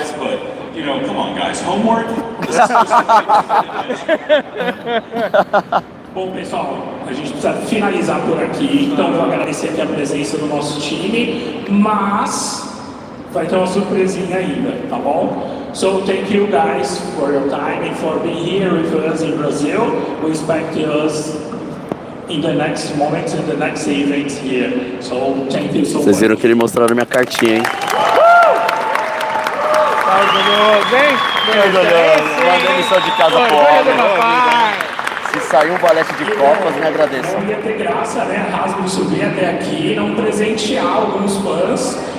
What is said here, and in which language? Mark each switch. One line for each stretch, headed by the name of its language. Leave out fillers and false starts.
English: But, you know, come on guys, homework?
Portuguese: Bom, pessoal, a gente precisa finalizar por aqui, então vou agradecer aqui a presença do nosso time, mas vai ter uma surpresinha ainda, tá bom?
English: So thank you guys for your time and for being here with us in Brazil. We expect us in the next moment, in the next event here. So thank you so much.
Portuguese: Vocês viram que ele mostraram minha cartinha, hein? Tá orgulhoso, hein? Orgulhoso. Mandei lição de casa pro homem. Se sair um valete de copas, me agradeça. Não ia ter graça, né? A Hasbro subir até aqui, não presentear alguns fãs.